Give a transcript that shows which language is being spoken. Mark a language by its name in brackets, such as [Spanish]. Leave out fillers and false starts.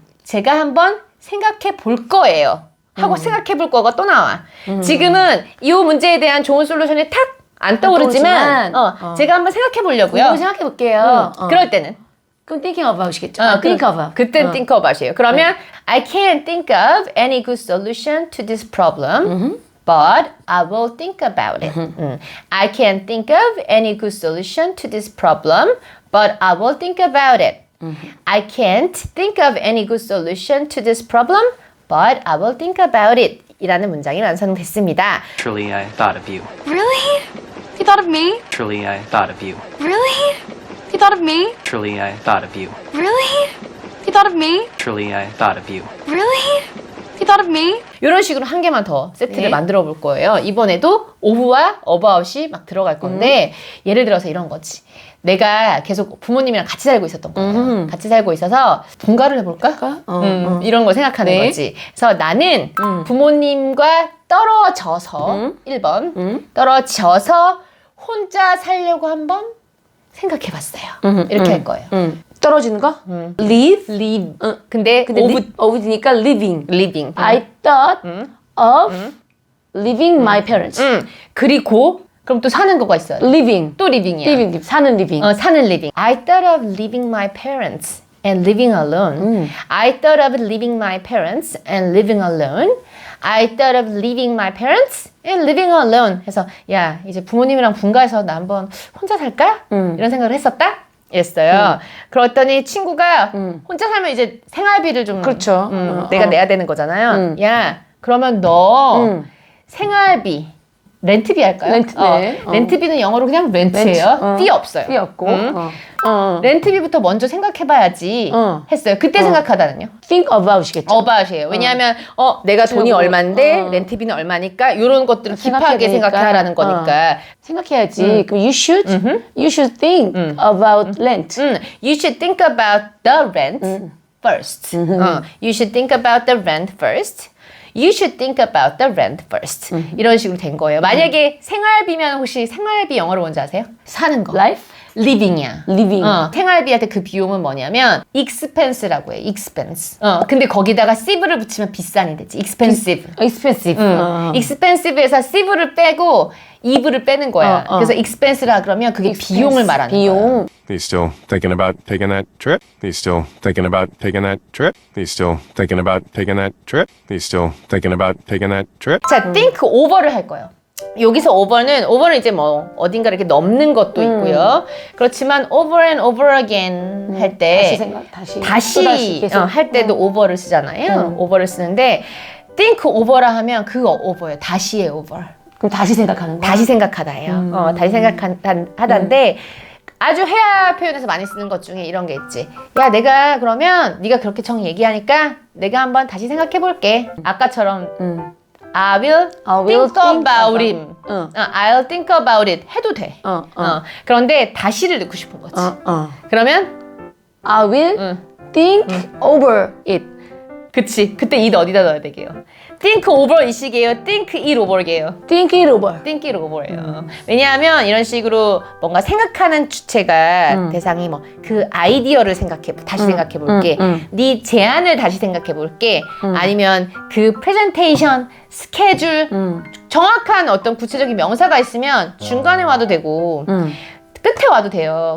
[Korean] 제가 한번 생각해 볼 거예요. 하고 생각해 볼 거가 또 나와. 지금은 이 문제에 대한 좋은 솔루션이 탁 안 떠오르지만 제가 한번 생각해 보려고요. 이거 생각해 볼게요. 그럴 때는 그럼 [English] thinking about이겠죠. think think about. [Korean] 그땐 [English] think about이에요. [Korean] 그러면 [English] I can't think of any good solution to this problem, but I will think about it. I can't think of any good solution to this problem, but I will think about it. I can't think of any good solution to this problem, but I will think about it. [Korean] 이라는 문장이 완성됐습니다. [English] Truly, I thought of you. Really? You thought of me? Truly, I thought of you. Really? You thought of me? Truly, I thought of you. Really? You thought of me? Truly, I thought of you. Really? You thought of me? [Korean] 이런 식으로 한 개만 더 세트를 네. 만들어 볼 거예요. 이번에도 of와 about이 막 들어갈 건데 예를 들어서 이런 거지. 내가 계속 부모님이랑 같이 살고 있었던 거예요. 같이 살고 있어서 분가를 해볼까? 이런 걸 생각하는 네. 거지. 그래서 나는 부모님과 떨어져서 1번 떨어져서 혼자 살려고 한번 생각해봤어요. 이렇게 할 거예요. 떨어지는 거? live. [English] Live. [Korean] 근데 [English] of니까 living. living. I thought of leaving my parents. [Korean] 그리고 그럼 또 사는 거가 있어요. [English] living. [Korean] 또 [English] living이야. living. [Korean] 사는 [English] living. [Korean] 사는 [English] living. I thought of leaving my parents and living alone. I thought of leaving my parents and living alone. I thought of leaving my parents and living alone. [Korean] 해서 야 이제 부모님이랑 분가해서 나 한번 혼자 살까? 이런 생각을 했었다. 이랬어요. 그랬더니 친구가 혼자 살면 이제 생활비를 좀 그렇죠. 내가 내야 되는 거잖아요. 야 그러면 너 생활비 렌트비 할까요? 렌트, 네. 렌트비는 영어로 그냥 렌트예요. 삐 없어요. 삐 없고. 렌트비부터 먼저 생각해봐야지 했어요. 그때 생각하다는요. think about이겠죠. about이에요. 왜냐하면 내가 돈이 얼마인데 렌트비는 얼마니까 이런 것들을 깊하게 되니까. 생각하라는 거니까. 생각해야지. 그럼 [English] you should think about rent. You should think about the rent first. You should think about the rent first. You should think about the rent first. [Korean] 이런 식으로 된 거예요. 만약에 생활비면 혹시 생활비 영어로 뭔지 아세요? 사는 거. [English] life? living이야. living. [Korean] 생활비 할 때 그 비용은 뭐냐면 expense라고 해. [English] expense. [Korean] 근데 거기다가 siv를 붙이면 비싼이 되지. [English] expensive. expensive. [Korean] expensive에서 siv를 빼고 eve를 빼는 거야. 그래서 expense라 그러면 그게 비용을 말하는 거야. 비용. [English] He's still thinking about taking that trip. He's still thinking about taking that trip. He's still thinking about taking that trip. He's still thinking about taking that trip. [Korean] 자, think over를 할 거예요. 여기서 over는 이제 뭐 어딘가 이렇게 넘는 것도 있고요. 그렇지만 [English] over and over again [Korean] 할 때 다시 생각, 다시 다시 계속. 할 때도 over를 쓰잖아요. over를 쓰는데 think over라 하면 그거 over예요. 다시의 over. 그럼 다시 생각하는 거. 다시 생각하다예요. 다시 생각하다인데 아주 회화 표현에서 많이 쓰는 것 중에 이런 게 있지. 야, 내가 그러면 네가 그렇게 정 얘기하니까 내가 한번 다시 생각해 볼게. 아까처럼 [English] I will think about it. I'll think about it [Korean] 해도 돼. 그런데 다시를 넣고 싶은 거지. 그러면 [English] I will think over it. [Korean] 그치. 그때 it 어디다 넣어야 되게요? [English] think over it이게요? think it over게요? think it over. think it over예요. [Korean] 왜냐하면 이런 식으로 뭔가 생각하는 주체가 대상이 뭐 그 아이디어를 다시 생각해 볼게. 네 제안을 다시 생각해 볼게. 아니면 그 프레젠테이션, 스케줄, 정확한 어떤 구체적인 명사가 있으면 중간에 와도 되고 끝에 와도 돼요.